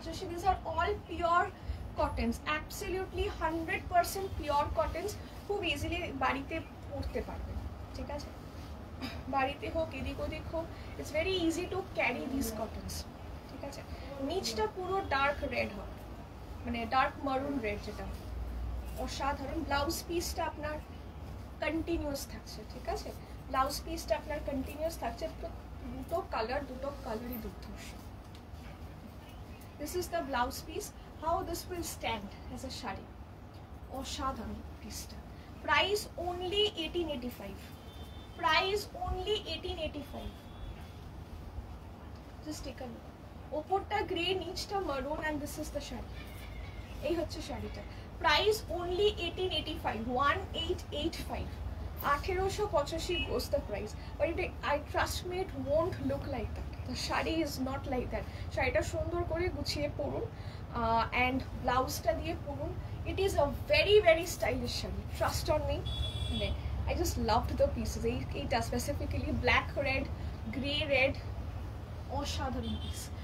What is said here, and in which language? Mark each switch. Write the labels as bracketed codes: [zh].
[en] These are all pure cottons, absolutely 100% pure cottons, [bn] খুব easily বাড়িতে পরতে পারবেন, ঠিক আছে। বাড়িতে হোক এদিক ওদিক হোক, [en] it's very easy to carry this cottons, [bn] ঠিক আছে। নিচটা পুরো ডার্ক রেড হবে, মানে ডার্ক মারুন রেড, যেটা অসাধারণ। ব্লাউজ পিসটা আপনার কন্টিনিউয়াস থাকছে, ঠিক আছে। ব্লাউজ পিসটা আপনার কন্টিনিউয়াস থাকছে, দুটো কালারই দুর্ধর্ষ। [en] This is the blouse piece. How this will stand as a shari. [bn] অসাধারণ পিসটা। [en] Price only 1885. Price only 1885. Just take a look. [bn] ওপরটা গ্রে, নিচটা মারুন, [en] and this is the shari. [bn] এই হচ্ছে শাড়িটা। [en] Price only 1885. 1885. 1885 goes the price. But I trust me, it won't look like that. The shari is not like that. [bn] শাড়িটা সুন্দর করে গুছিয়ে পরুন, and ব্লাউজটা দিয়ে পরুন। [en] It is a very very stylish sari, trust on me. I just loved the pieces. এইটা specifically black red, grey red, [bn] অসাধারণ পিস।